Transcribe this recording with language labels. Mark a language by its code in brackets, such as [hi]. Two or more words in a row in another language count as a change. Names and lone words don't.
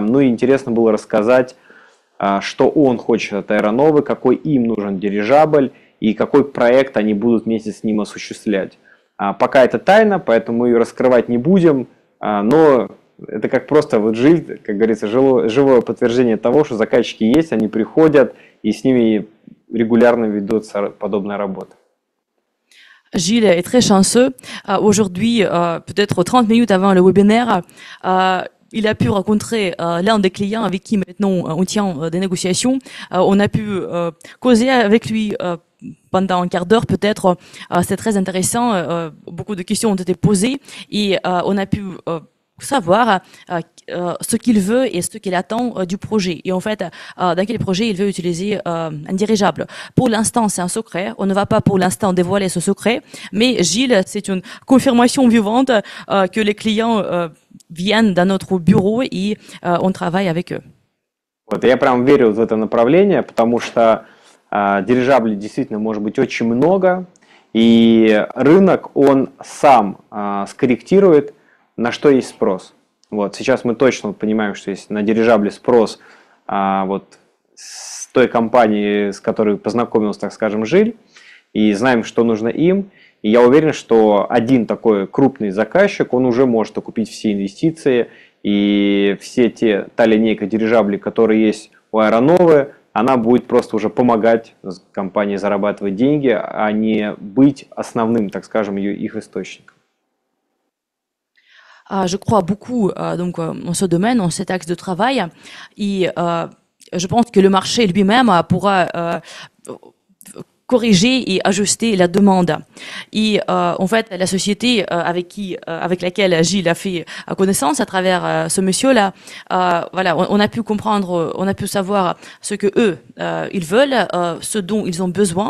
[ru] Ну и интересно было рассказать, что он хочет от Аэроновы, какой им нужен дирижабль и какой проект они будут вместе с ним осуществлять. Пока это тайна, поэтому мы ее раскрывать не будем, но это как просто вот Жиль, как говорится, живое подтверждение того, что заказчики есть, они приходят, и с ними régulièrement ведется подобная работа. [fr] Gilles est très chanceux. Aujourd'hui, peut-être 30 minutes avant le webinaire, il a pu rencontrer l'un des clients avec qui maintenant on tient des négociations. On a pu causer avec lui pendant un quart d'heure peut-être. C'était très intéressant. Beaucoup de questions ont été posées et on a pu savoir ce qu'il veut et ce qu'il attend du projet. Et en fait, dans quel projet il veut utiliser un dirigeable. Pour l'instant, c'est un secret. On ne va pas pour l'instant dévoiler ce secret. Mais Gilles, c'est une confirmation vivante que les clients viennent dans notre bureau et on travaille avec eux. [ru] Вот, я прям верю в это направление, потому что дирижаблей действительно может быть очень много, и рынок, он сам скорректирует, на что есть спрос. Вот, сейчас мы точно понимаем, что есть на дирижабли спрос вот, с той компании, с которой познакомился, так скажем, Жиль, и знаем, что нужно им. И я уверен, что один такой крупный заказчик, он уже может окупить все инвестиции, и та линейка дирижаблей, которые есть у Аэроновы, она будет просто уже помогать компании зарабатывать деньги, а не быть основным, так скажем, их источником. [fr] Je crois beaucoup donc en ce domaine, en cet axe de travail, et je pense que le marché lui-même pourra corriger et ajuster la demande. Et en fait, la société avec laquelle Gilles a fait connaissance à travers ce monsieur-là, voilà, on a pu comprendre, on a pu savoir ce que eux ils veulent, ce dont ils ont besoin.